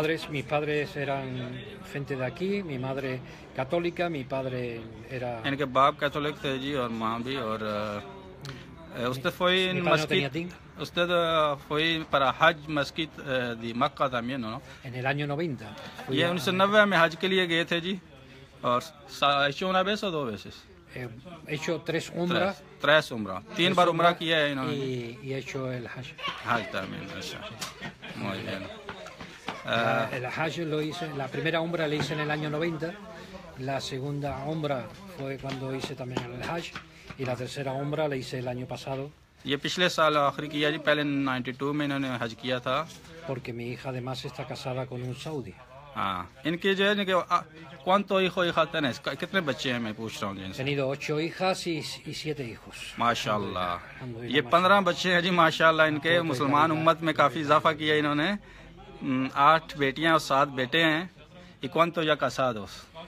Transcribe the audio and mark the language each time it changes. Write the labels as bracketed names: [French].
[Spanish] mis padres eran gente de aquí, mi madre católica, mi padre era [Hindi] इनके बाप Catholic थे जी और माँ भी और [Spanish] usted fue en Mezquita usted fue para Hajj Mezquita de Mecca también ¿no? En el año 90 [Hindi] ये 1990 में हज के लिए गए थे जी और [Spanish] hecho una vez o dos veces he hecho tres umras [Hindi] तीन बार उम्रा किया है इन्होंने [Spanish] y he hecho el Hajj también अच्छा muy bien el Hajj lo hice la primera umra la hice en el año 90 la segunda umra fue cuando hice también el Hajj y la tercera umra la hice el año pasado [Hindi] ये पिछले साल आखिरी किया जी पहले 92 में इन्होंने हज किया था [Spanish] porque mi hija además está casada con un saudí [Hindi] हाँ इनके जो है कि [Spanish] ¿cuántos hijos y hijas tenés? [Hindi] कितने बच्चे हैं मैं पूछ रहा हूँ [Spanish] जिनसे? He tenido 8 hijas y 7 hijos. [Hindi] माशाल्लाह ये 15 बच्चे हैं जी माशाल्लाह इनके मुसलमान उम्मत में काफ़ी इजाफा किया इन्होंने 8 बेटियां और 7 बेटे हैं [Spanish] ¿y cuántos ya casados?